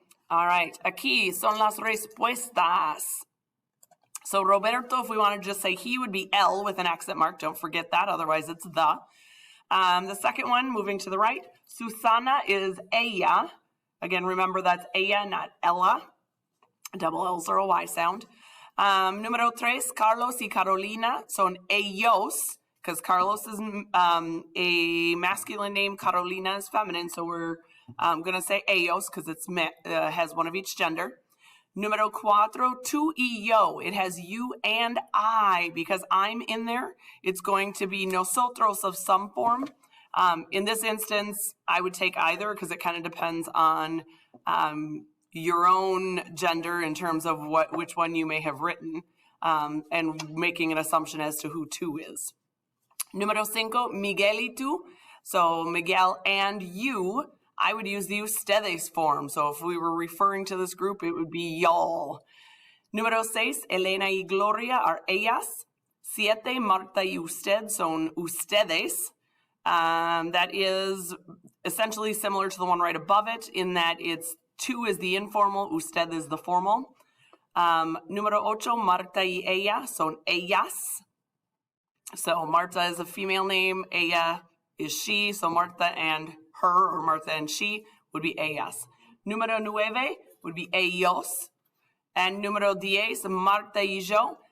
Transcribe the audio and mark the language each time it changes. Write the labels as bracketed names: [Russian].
[English] All right, [Spanish] aquí son las respuestas. [English] So Roberto, if we want to just say he, would be L with an accent mark. Don't forget that, otherwise it's the. The second one, moving to the right, Susana is ella. Again, remember that's ella, not Ella. Double L's are a Y sound. [Spanish] Número tres, Carlos y Carolina son ellos, [English] because Carlos is a masculine name, Carolina is feminine, so we're going to say ellos because it has one of each gender. [Spanish] Número cuatro, tú y yo. [English] It has you and I. Because I'm in there, it's going to be nosotros of some form. In this instance, I would take either because it kind of depends on your own gender in terms of which one you may have written and making an assumption as to who tú is. [Spanish] Número cinco, Miguel y tú. [English] So Miguel and you. I would use the ustedes form. So if we were referring to this group, it would be y'all. [Spanish] Número seis, Elena y Gloria are ellas. Siete, Marta y usted son ustedes. [English] That is essentially similar to the one right above it in that it's tú is the informal, usted is the formal. [Spanish] Número ocho, Marta y ella son ellas. [English] So Marta is a female name, ella is she, so Marta and her, or Martha and she, would be ellas. [Spanish] Número nueve [English] would be [Spanish] ellos. And número diez, Marta y yo.